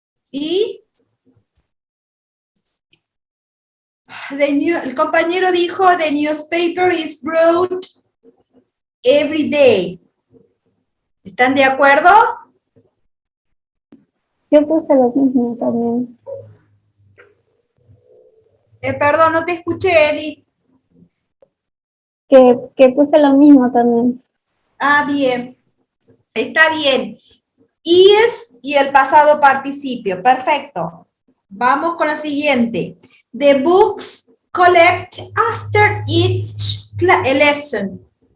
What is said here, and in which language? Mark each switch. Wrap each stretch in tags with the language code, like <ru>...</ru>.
<es>Y. El compañero dijo,</es> <en>the newspaper is brought every day.</en> <es>¿Están de acuerdo? Yo puse lo mismo también. Perdón, no te escuché, Eli. Que puse lo mismo también. Ah, bien. Está bien. Is y el pasado participio. Perfecto. Vamos con la siguiente.</es> <en>The books collect after each lesson.</en>